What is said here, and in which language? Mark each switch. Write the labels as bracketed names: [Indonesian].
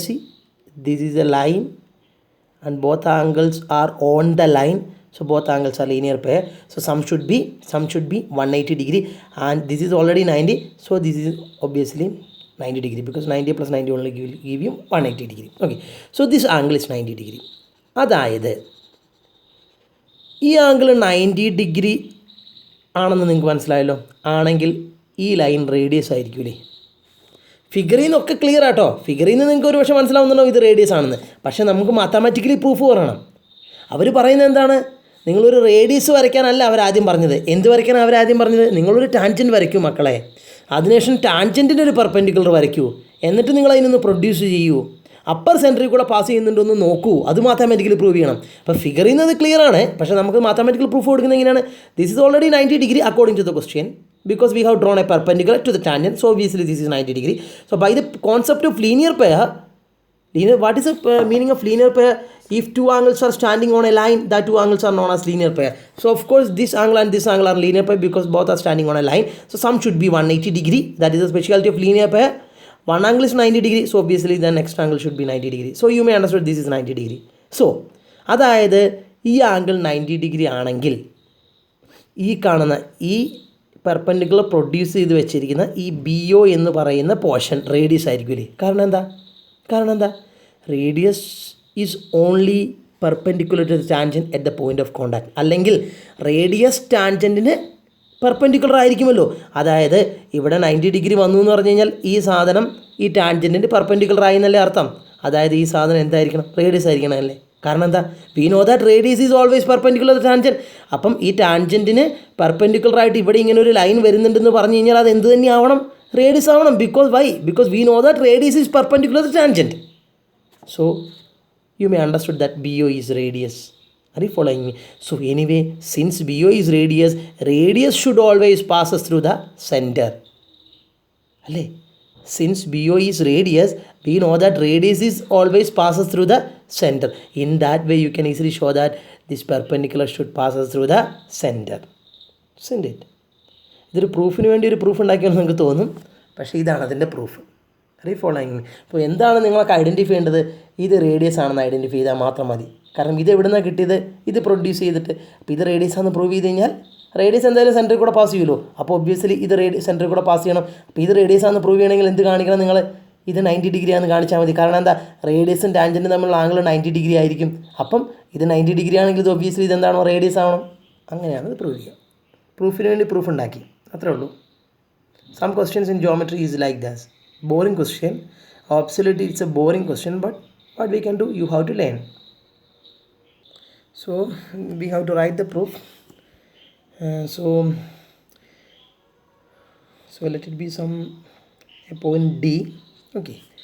[English] See, this is a line and both angles are on the line. So both angles are linear pair. So sum should be 180 degree, and this is already 90. So this is obviously 90 degree because 90 plus 90 only give you 180 degree. Okay. So this angle is 90 degree. [Malayalam] അതായത് ഈ angle 90 degree ആണെന്ന് നിങ്ങൾക്ക് മനസ്സിലായല്ലോ. ആണെങ്കിൽ ഈ line radius ആയിരിക്കൂലേ? ഫിഗറിൽ നിന്നൊക്കെ clear ആട്ടോ. ഫിഗറിൽ നിന്ന് നിങ്ങൾക്ക് ഒരു പക്ഷേ മനസ്സിലാവുന്നുണ്ടോ ഇത് റേഡിയസ് ആണെന്ന്. പക്ഷേ നമുക്ക് മാത്തമാറ്റിക്കലി പ്രൂഫ് പറയണം. അവർ പറയുന്നത് എന്താണ്? നിങ്ങളൊരു റേഡിയസ് വരയ്ക്കാനല്ല അവരാദ്യം പറഞ്ഞത്. എന്ത് വരയ്ക്കാനാണ് അവരാദ്യം പറഞ്ഞത്? നിങ്ങളൊരു ടാൻജൻറ്റ് വരയ്ക്കൂ മക്കളെ. അതിനുശേഷം ടാൻജൻറ്റിൻ്റെ ഒരു പെർപെൻഡിക്കുലർ വരയ്ക്കൂ. എന്നിട്ട് നിങ്ങൾ അതിനൊന്ന് പ്രൊഡ്യൂസ് ചെയ്യൂ. അപ്പർ സെൻറ്ററിൽ കൂടെ പാസ് ചെയ്യുന്നുണ്ടോ എന്ന് നോക്കൂ. അത് മാത്തമാറ്റിക്കലി പ്രൂവ് ചെയ്യണം. അപ്പോൾ ഫിഗറിൽ നിന്ന് അത് ക്ലിയർ ആണ്. പക്ഷേ നമുക്ക് മാത്തമാറ്റിക്കൽ പ്രൂഫ് കൊടുക്കുന്നത് എങ്ങനെയാണ്? [English] This is already 90 degree according to the question because we have drawn a perpendicular to the tangent. So obviously this is 90 degree. So by the concept of linear pair, what is the meaning of linear pair? If two angles are standing on a line, that two angles are known as linear pair. So of course this angle and this angle are linear pair because both are standing on a line. So sum should be 180 degree. That is the speciality of linear pair. One angle is 90 degree. So obviously the next angle should be 90 degree. So you may understand this is 90 degree. [Malayalam] So അതായത് ഈ angle 90 degree ആണെങ്കിൽ ഈ കാണുന്ന ഈ perpendicular produce ചെയ്ത് വെച്ചിരിക്കുന്ന ഈ BO എന്ന് പറയുന്ന പോർഷൻ റേഡിയസ് ആയിരിക്കില്ലേ? കാരണം എന്താ? [English] Radius is only perpendicular to the tangent at the point of contact. [Malayalam] അല്ലെങ്കിൽ റേഡിയസ് ടാൻജൻറ്റിന് പെർപെൻഡിക്കുലർ ആയിരിക്കുമല്ലോ. അതായത് ഇവിടെ 90 ഡിഗ്രി വന്നു എന്ന് പറഞ്ഞു കഴിഞ്ഞാൽ ഈ സാധനം ഈ ടാൻജൻറ്റിന് പെർപെൻഡിക്കുലർ ആയി എന്നല്ലേ അർത്ഥം. അതായത് ഈ സാധനം എന്തായിരിക്കണം? റേഡിയസ് ആയിരിക്കണം അല്ലേ? കാരണം എന്താ? [English] We know that radius is always perpendicular to tangent. [Malayalam] അപ്പം ഈ ടാൻജൻറ്റിന് പെർപെൻഡിക്കുലർ ആയിട്ട് ഇവിടെ ഇങ്ങനെ ഒരു ലൈൻ വരുന്നുണ്ടെന്ന് പറഞ്ഞു കഴിഞ്ഞാൽ അത് എന്ത് തന്നെ ആവണം? റേഡിയസ് ആവണം. [English] Because we know that radius is perpendicular to tangent. So you may understood that BO is radius. Are you following me? So anyway, since BO is radius should always pass us through the center. Alle? Since BO is radius, we know that radius is always passes through the center. In that way you can easily show that this perpendicular should pass us through the center. Isn't it? [Malayalam] ഇതൊരു പ്രൂഫിന് വേണ്ടി ഒരു proof ഉണ്ടാക്കിയെന്ന് നിങ്ങൾക്ക് തോന്നും. പക്ഷേ ഇതാണ് അതിൻ്റെ proof. [English] Are you following me? [Malayalam] അപ്പോൾ എന്താണ് നിങ്ങൾക്ക് ഐഡൻറ്റിഫൈ ചെയ്യേണ്ടത്? ഇത് റേഡിയസ് ആണെന്ന് ഐഡൻറ്റിഫൈ ചെയ്താൽ മാത്രം മതി. കാരണം ഇത് എവിടെ നിന്നാണ് കിട്ടിയത്? ഇത് പ്രൊഡ്യൂസ് ചെയ്തിട്ട്. അപ്പോൾ ഇത് റേഡിയസ് ആണെന്ന് പ്രൂവ് ചെയ്ത് കഴിഞ്ഞാൽ റേഡിയസ് എന്തായാലും സെൻറ്ററിൽ കൂടെ പാസ് ചെയ്യുമല്ലോ. അപ്പോൾ ഒബ്വിയസ്ലി ഇത് സെൻറ്ററിൽ കൂടെ പാസ് ചെയ്യണം. അപ്പോൾ ഇത് റേഡിയസ് ആണെന്ന് പ്രൂവ് ചെയ്യണമെങ്കിൽ എന്ത് കാണിക്കണം നിങ്ങൾ? ഇത് 90 ഡിഗ്രി ആണെന്ന് കാണിച്ചാൽ മതി. കാരണം എന്താ? റേഡിയസും ടാൻജൻറ്റും തമ്മിലുള്ള ആംഗിൾ 90 ഡിഗ്രി ആയിരിക്കും. അപ്പം ഇത് 90 ഡിഗ്രി ആണെങ്കിൽ ഇത് ഒബ്വിയസ്ലി ഇതെന്താണോ? റേഡിയസ് ആവണം. അങ്ങനെയാണ് ഇത് പ്രൂവ് ചെയ്യുക. പ്രൂഫിന് വേണ്ടി പ്രൂഫ് ഉണ്ടാക്കി, അത്രേ ഉള്ളൂ. [English] Some questions in geometry is like that. Boring question. Absolutely it's a boring question, but what we can do? You have to learn. So we have to write the proof. So let it be some a point D. Okay.